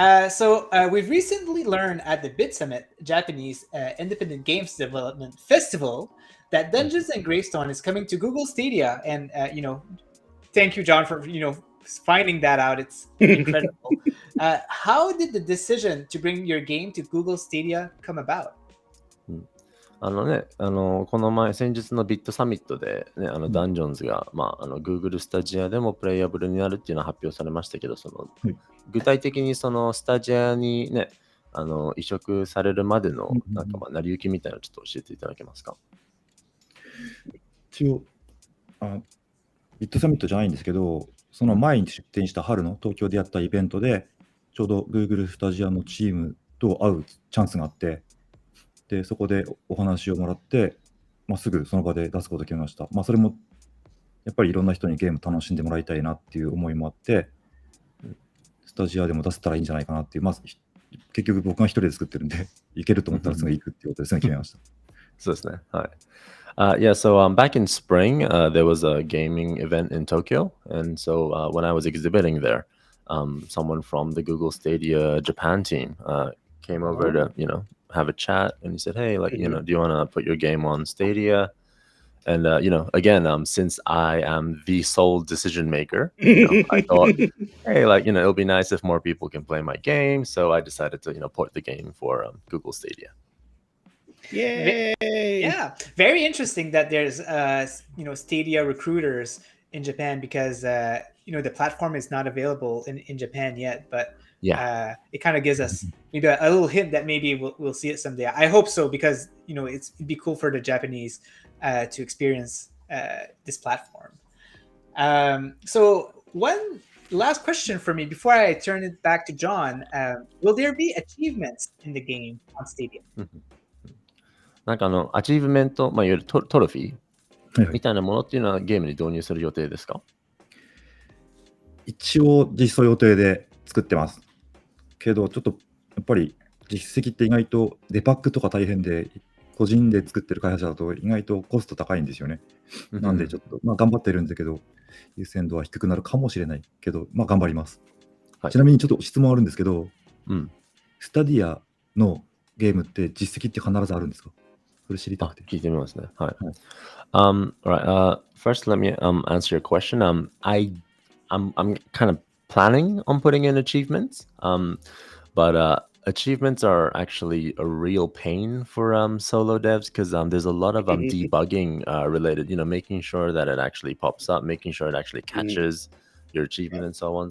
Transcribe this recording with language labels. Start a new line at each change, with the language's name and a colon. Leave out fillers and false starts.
English: So we've recently learned at the Bit Summit, Japanese Independent Games Development Festival, that Dungeons and Gravestone is coming to Google Stadia, and thank you, John, for finding that out. It's incredible. How did the decision to bring your game to Google Stadia come about?
Japanese: この前先日のビットサミットで、ダンジョンズが、Google スタジアでもプレイヤブルになるっていうのは発表されましたけど、具体的にそのスタジアに移植されるまでの成り行きみたいなのをちょっと教えていただけますか？一応ビットサミットじゃないんですけど、その前に出展した春の東京でやったイベントでちょうど Google スタジアのチームと会うチャンスがあって、でそこでお話をもらって、すぐその場で出すことを決めました。それもやっぱりいろんな人にゲーム楽しんでもらいたいなっていう思いもあって、スタジアでも出せたらいいんじゃないかなっていう、結局僕が一人で作ってるんで、いけると思ったらすぐ行くっていうことですね、決めました。そうですね。はい。
English: So back in spring, there was a gaming event in Tokyo, and so when I was exhibiting there, someone from the Google Stadia Japan team came over to have a chat, and he said, "Hey, do you want to put your game on Stadia?" And again, since I am the sole decision maker, I thought, hey, it'll be nice if more people can play my game. So I decided to port the game for Google Stadia. Yay! Yeah, very interesting that there's Stadia recruiters in Japan, because the platform is not available in Japan yet, but it kind of gives us maybe a little hint that maybe we'll see it someday. I hope so, because it'd be cool for the Japanese to experience this platform. So one last question for me before I turn it back to John. Will there be achievements in the game on Stadia?
Japanese: アチーブメント、いわゆるトロフィーみたいなものっていうのはゲームに導入する予定ですか？一応実装予定で作ってますけど、ちょっとやっぱり実績って意外とデバッグとか大変で、個人で作ってる開発者だと意外とコスト高いんですよね。なんでちょっと、頑張ってるんだけど、優先度は低くなるかもしれないけど、頑張ります。はい、ちなみにちょっと質問あるんですけど、スタディアのゲームって実績って必ずあるんですか？それ知りたくて。聞いてみますね。はい。
English: Right. First, let me answer your question. I'm kind of planning on putting in achievements. But achievements are actually a real pain for solo devs because there's a lot of debugging related, making sure that it actually pops up, making sure it actually catches your achievement and so on.